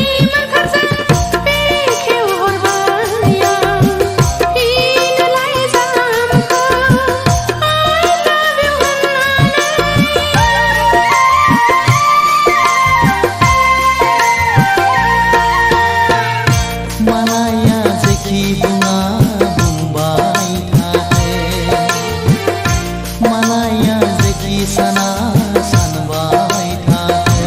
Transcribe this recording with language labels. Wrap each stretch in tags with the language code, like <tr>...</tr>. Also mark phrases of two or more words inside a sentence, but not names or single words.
<brx>मोखांजों बेखेवहरबाय आं फिन लाइजामखौ</brx> <en>I love you</en> <brx>होननानै। मालाया जेखि बुङा बुंबाय थाथों, मालाया जेखि साना सानबाय थाथों।</brx>